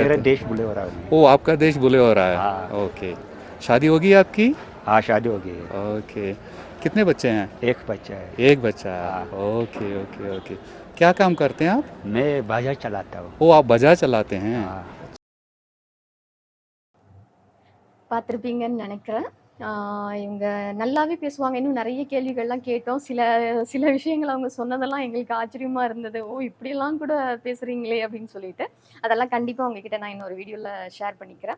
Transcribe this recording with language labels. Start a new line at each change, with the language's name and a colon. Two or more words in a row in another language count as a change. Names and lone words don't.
Hindi: मेरे रहते हैं? देश बुलेवरा में। ओ, आपका देश बुलेहोरा है। हाँ। ओके, शादी होगी आपकी? हाँ, शादी हो गई है। ओके, कितने बच्चे हैं? एक बच्चा है। एक बच्चा है। हाँ।
English: okay okay okay,
Hindi: क्या काम करते हैं आप? मैं बाजार चलाता हूँ। ओ, आप बाजार चलाते हैं? हाँ।
Tamil: பார்த்துருப்பீங்கன்னு நினைக்கிறேன். இவங்க நல்லாவே பேசுவாங்க. இன்னும் நிறைய கேள்விகள்லாம் கேட்டோம். சில சில விஷயங்கள் அவங்க சொன்னதெல்லாம் எங்களுக்கு ஆச்சரியமா இருந்தது. ஓ! இப்படியெல்லாம் கூட பேசுறீங்களே அப்படின்னு சொல்லிட்டு. அதெல்லாம் கண்டிப்பா உங்ககிட்ட நான் இன்னொரு வீடியோல ஷேர் பண்ணிக்கிறேன்.